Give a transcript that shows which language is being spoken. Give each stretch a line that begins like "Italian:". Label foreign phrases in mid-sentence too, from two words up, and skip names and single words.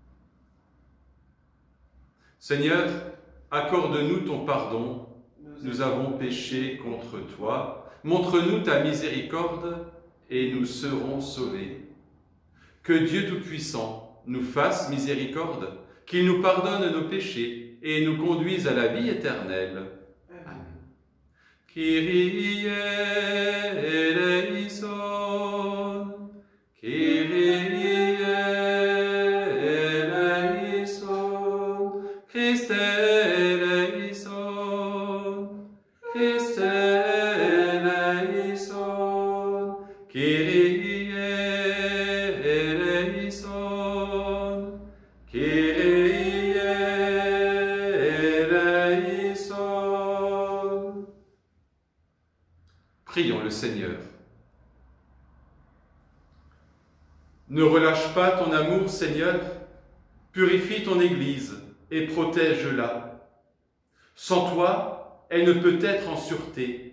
French: Seigneur, accorde-nous ton pardon, nous avons péché contre toi. Montre-nous ta miséricorde et nous serons sauvés. Que Dieu Tout-Puissant nous fasse miséricorde, qu'il nous pardonne nos péchés et nous conduise à la vie éternelle. Amen.
Greek: Κύριε ἐλέησον, Κύριε ἐλέησον, Χριστέ ἐλέησον, Χριστέ ἐλέησον, Κύριε ἐλέησον, Κύριε ἐλέησον.
French: Prions le Seigneur. Ne relâche pas ton amour, Seigneur, purifie ton Église et protège-la. Sans toi, elle ne peut être en sûreté.